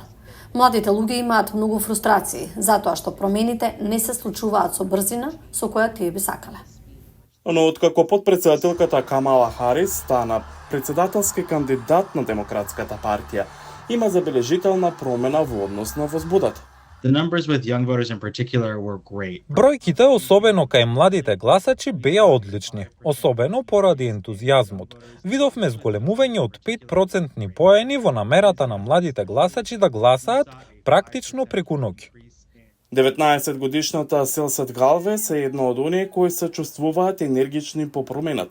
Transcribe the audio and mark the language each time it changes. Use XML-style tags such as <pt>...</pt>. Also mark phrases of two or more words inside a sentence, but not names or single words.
<mk>Младите луѓе имаат многу фрустрации, затоа што промените не се случуваат со брзина со која тие би сакале. Но откако подпредседателката Камала Харис стана председателски кандидат на Демократската партија, има забележителна промена во однос на возбудата.</mk> <en>The numbers with young voters in particular were great.</en> <mk>Бројките, особено кај младите гласачи, беа одлични, особено поради ентузијазмот. Видовме зголемување од 5% поени во намерата на младите гласачи да гласаат практично преку ноќ. 19 годишната Селсет Галвес е една од оние кои се чувствуваат енергични по промената.</mk>